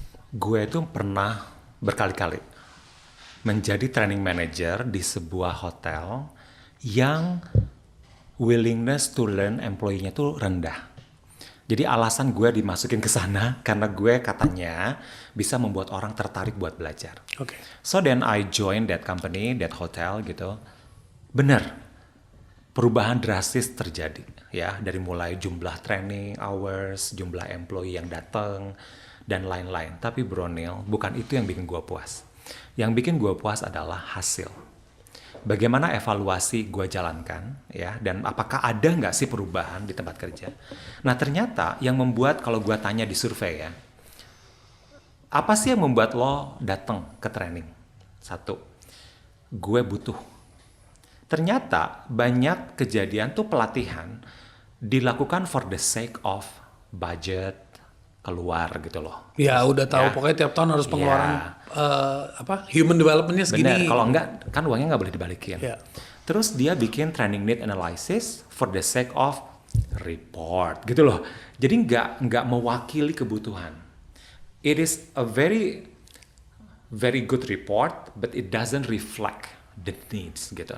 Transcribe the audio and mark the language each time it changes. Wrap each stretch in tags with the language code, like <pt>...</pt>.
<id>Gue itu pernah berkali-kali menjadi training manager di sebuah hotel yang willingness to learn employee-nya tuh rendah. Jadi alasan gue dimasukin ke sana karena gue katanya bisa membuat orang tertarik buat belajar. Oke.</id> <en>So then I joined that company, that hotel gitu.</en> <id>Bener. Perubahan drastis terjadi ya, dari mulai jumlah training hours, jumlah employee yang datang dan lain-lain. Tapi Bro Neil, bukan itu yang bikin gue puas. Yang bikin gue puas adalah hasil. Bagaimana evaluasi gue jalankan ya, dan apakah ada nggak sih perubahan di tempat kerja. Nah ternyata yang membuat, kalau gue tanya di survei ya, apa sih yang membuat lo datang ke training? 1, gue butuh. Ternyata banyak kejadian tuh pelatihan dilakukan</id> <en>for the sake of budget,</en> <id>keluar gitu loh. Ya udah tahu Ya. pokoknya tiap tahun harus pengeluaran human developmentnya segini. Bener, kalau enggak kan uangnya nggak boleh dibalikin. Ya. Terus dia bikin training need analysis</id> <en>for the sake of report</en> <id>gitu loh. Jadi nggak mewakili kebutuhan.</id> <en>It is a very very good report, but it doesn't reflect the needs gitu.</en>